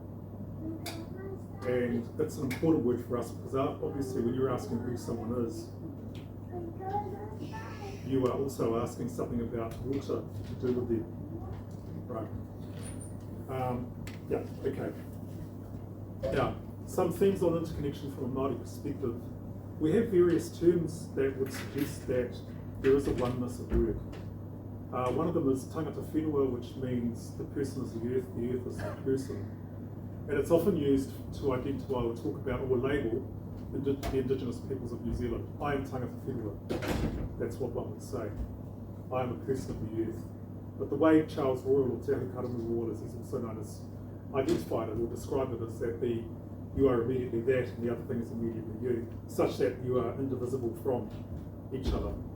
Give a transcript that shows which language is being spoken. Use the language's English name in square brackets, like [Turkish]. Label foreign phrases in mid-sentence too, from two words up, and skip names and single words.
[English] And it's an important word for us because obviously when you're asking who someone is, you are also asking something about water to do with them. Right. Okay. Now, some themes on interconnection from a Māori perspective. We have various terms that would suggest that there is a oneness of work. One of them is [Māori] tangata whenua, [English] which means the person is the earth is the person. And it's often used to identify or talk about or label the Indigenous peoples of New Zealand. I am [Māori] tangata whenua. [English] That's what one would say. I am a person of the earth. But the way Charles Royal or Te Ahenakew Royal, as he's also known as, identified it or described it, is that you are immediately that and the other thing is immediately you, such that you are indivisible from each other.